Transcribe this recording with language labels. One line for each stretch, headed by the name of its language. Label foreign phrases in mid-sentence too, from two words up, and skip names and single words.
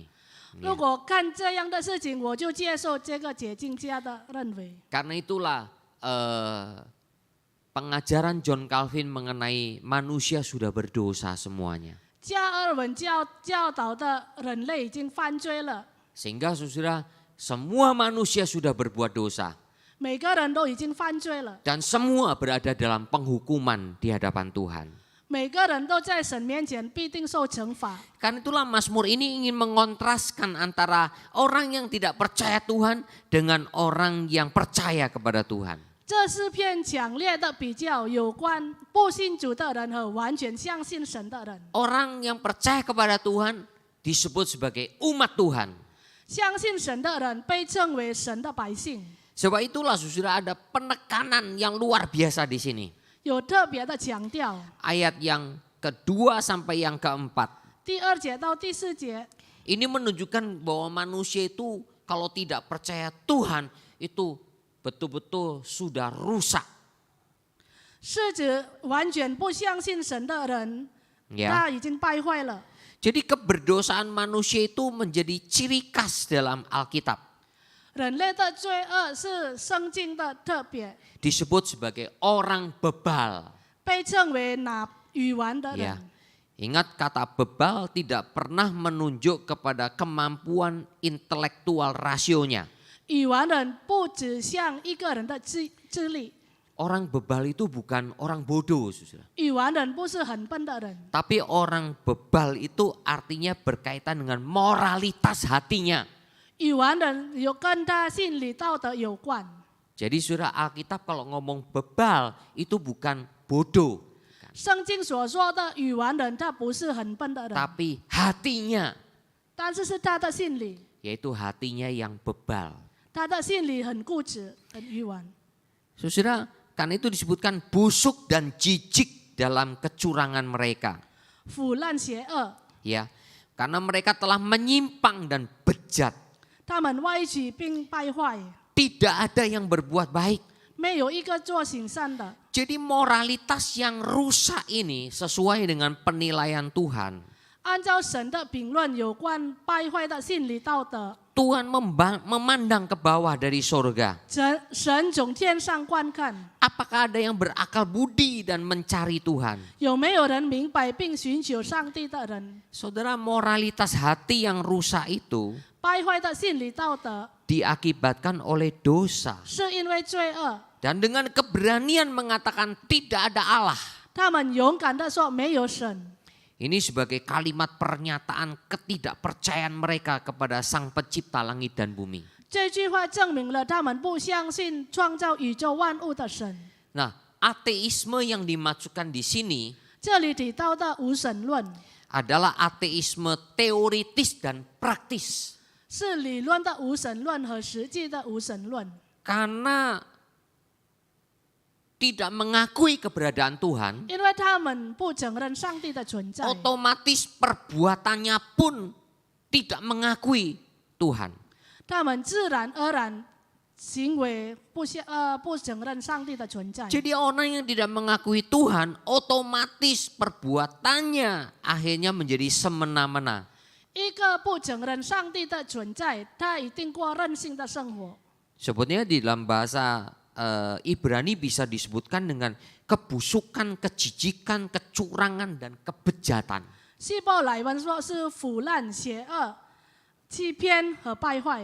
Chinese: 如果看这样的事情，我就接受这个解经家的认为。
Indonesian: Karena itulah pengajaran John Calvin mengenai manusia sudah berdosa semuanya.
Chinese: 加尔文教导的人类已经犯罪了，
Indonesian: Sehingga saudara, semua manusia sudah berbuat dosa.
Chinese: 每个人都已经犯罪了，
Indonesian: Dan semua berada dalam penghukuman di hadapan Tuhan.
Chinese: 每个人都在神面前必定受惩罚。
Indonesian: Karena itulah Mazmur ini ingin mengontraskan antara orang yang tidak percaya Tuhan dengan orang yang percaya kepada Tuhan.
Chinese: 这是篇强烈的比较，有关不信主的人和完全相信神的人。
Indonesian: Orang yang percaya kepada Tuhan disebut sebagai umat Tuhan.
Chinese: 相信神的人被称为神的百姓，
Indonesian: Sebab itulah saudara ada penekanan yang luar biasa di sini.
Chinese: 有特别的强调。
Indonesian: Ayat yang kedua sampai yang keempat.
Chinese: 第2节到第4节，
Indonesian: Ini menunjukkan bahwa manusia itu kalau tidak percaya Tuhan itu betul-betul sudah rusak.
Chinese: 是指完全不相信神的人，
Indonesian: Ya.
Chinese: 他已经败坏了。
Indonesian: Jadi keberdosaan manusia itu menjadi ciri khas dalam Alkitab.
Chinese: 人类的罪恶是圣经的特别，
Indonesian: Disebut sebagai orang bebal.
Chinese: 被称为拿语完的
Indonesian: Ya.
Chinese: 人。
Indonesian: Ingat kata bebal tidak pernah menunjuk kepada kemampuan intelektual rasionya.
Chinese: 语完人不指向一个人的智力，
Indonesian: Orang bebal itu bukan orang bodoh, saudara.
Chinese: 语完人不是很笨的人，
Indonesian: Tapi orang bebal itu artinya berkaitan dengan moralitas hatinya.
Chinese: 语完人有跟他心理道德有关。
Indonesian: Jadi saudara, Alkitab kalau ngomong bebal itu bukan bodoh.
Chinese: 圣经所说的语完人，他不是很笨的人，
Indonesian: Tapi hatinya,
Chinese: 但是是他的心理，
Indonesian: yaitu hatinya yang bebal.
Chinese: 他的心理很固执，很愚顽。
Indonesian: Saudara, karena itu disebutkan busuk dan jijik dalam kecurangan mereka.
Chinese: 腐烂邪恶，
Indonesian: Ya, karena mereka telah menyimpang dan bejat.
Chinese: 他们歪曲并败坏，
Indonesian: Tidak ada yang berbuat baik.
Chinese: 没有一个做行善的。
Indonesian: Jadi moralitas yang rusak ini sesuai dengan penilaian Tuhan.
Chinese: 按照神的评论，有关败坏的心理道德，
Indonesian: Tuhan memandang ke bawah dari sorga.
Chinese: 神从天上观看，
Indonesian: Apakah ada yang berakal budi dan mencari Tuhan?
Chinese: 有没有人明白并寻求上帝的人？
Indonesian: Saudara, moralitas hati yang rusak itu
Chinese: 败坏的心理道德
Indonesian: diakibatkan oleh dosa.
Chinese: 是因为罪恶，
Indonesian: Dan dengan keberanian mengatakan tidak ada Allah.
Chinese: 他们勇敢地说没有神。
Indonesian: Ini sebagai kalimat pernyataan ketidakpercayaan mereka kepada Sang Pencipta langit dan bumi.
Chinese: 这句话证明了他们不相信创造宇宙万物的神。
Indonesian: Nah, ateisme yang dimaksudkan di sini
Chinese: 这里提到的无神论
Indonesian: adalah ateisme teoritis dan praktis.
Chinese: 是理论的无神论和实际的无神论，
Indonesian: Karena tidak mengakui keberadaan Tuhan,
Chinese: 因为他们不承认上帝的存在，
Indonesian: otomatis perbuatannya pun tidak mengakui Tuhan.
Chinese: 他们自然而然行为不承认上帝的存在。
Indonesian: Jadi orang yang tidak mengakui Tuhan, otomatis perbuatannya akhirnya menjadi semena-mena.
Chinese: 一个不承认上帝的存在，他一定过任性的生活。
Indonesian: Sebetulnya di dalam bahasa Ibrani bisa disebutkan dengan kebusukan, kejijikan, kecurangan, dan kebejatan.
Chinese: 希伯来文说是腐烂、邪恶、欺骗和败坏。